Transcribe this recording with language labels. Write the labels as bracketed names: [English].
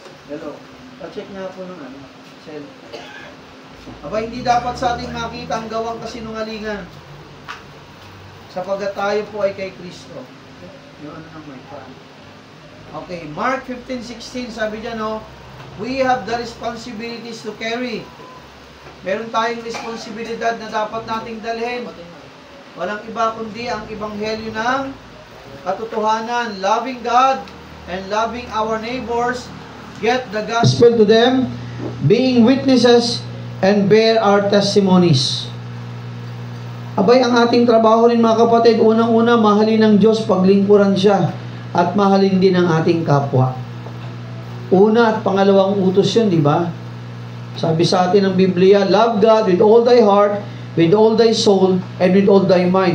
[Filipino] Hello. Pa-check nga po ng cell. Aba, hindi dapat sa ating makita ang gawang kasinungalingan. Sapagkat tayo po ay kay Kristo. Yung ng may pan. [English] Okay, Mark 15:16, [Filipino] sabi dyan, [English] we have the responsibilities to carry. [Filipino] Meron tayong responsibilidad na dapat nating dalhin. Walang iba kundi ang ebanghelyo ng katotohanan. [English] Loving God and loving our neighbors, get the gospel to them, being witnesses and bear our testimonies. [Filipino] Abay, ang ating trabaho rin mga kapatid, unang-una, mahalin ng Diyos, paglingkuran siya, at mahalin din ang ating kapwa. Una at pangalawang utos yun, di ba? Sabi sa atin ng Biblia, [English] love God with all thy heart, with all thy soul, and with all thy mind.